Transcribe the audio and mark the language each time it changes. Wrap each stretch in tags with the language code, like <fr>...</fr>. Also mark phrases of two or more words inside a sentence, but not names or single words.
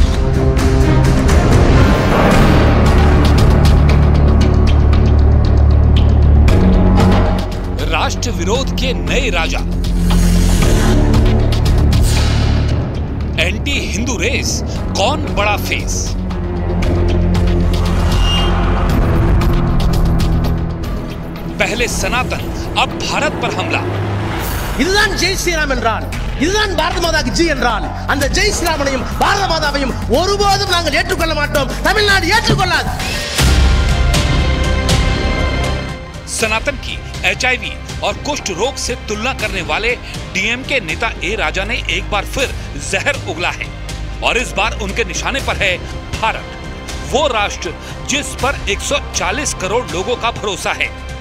<hi>राष्ट्र विरोध के नए राजा,</hi> <en>anti Hindu race,</en> <hi>कौन बड़ा फेस? पहले सनातन, अब भारत पर हमला।</hi> <ta>இதுதான் ஜெய் ஸ்ரீராம் என்றால், இதுதான் பாரத மாதாக்கு ஜி என்றால், அந்த ஜெய் ஸ்ரீராமனையும் பாரத மாதாவையும் ஒருபோதும் நாங்கள் ஏற்றுக்கொள்ள மாட்டோம். தமிழ்நாடு ஏற்றுக்கொள்ளாது.</ta> <hi>सनातन की HIV और कुष्ठ रोग से तुलना करने वाले डीएमके नेता ए राजा ने एक बार फिर जहर उगला है, और इस बार उनके निशाने पर है भारत, वो राष्ट्र जिस पर 140 करोड़ लोगों का भरोसा है।</hi>